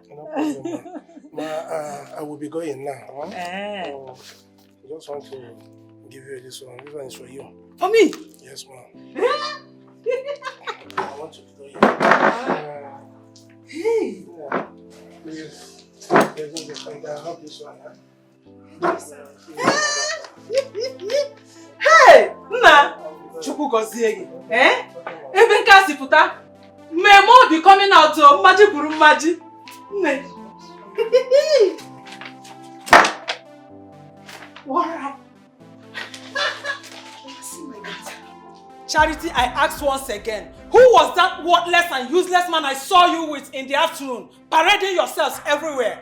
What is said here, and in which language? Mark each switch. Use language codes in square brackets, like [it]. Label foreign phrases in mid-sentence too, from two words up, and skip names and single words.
[en] No problem, man. I will be going now. Huh? Eh. I just want to give you this one. This one is for you. For me? Yes, ma'am. I want to be going. Hey! Yeah. Please. There's no I hope this one, huh? Hey! Nna! [ig] Chukwu gozie gị. Eh? Ebe nke a si pụta, mmemme obi [en] coming out [ig] o, mmaji kwuru mmaji. Nne. [en] What happened? Charity, I asked once again, who was that worthless and useless man I saw you with in the afternoon, parading yourselves everywhere?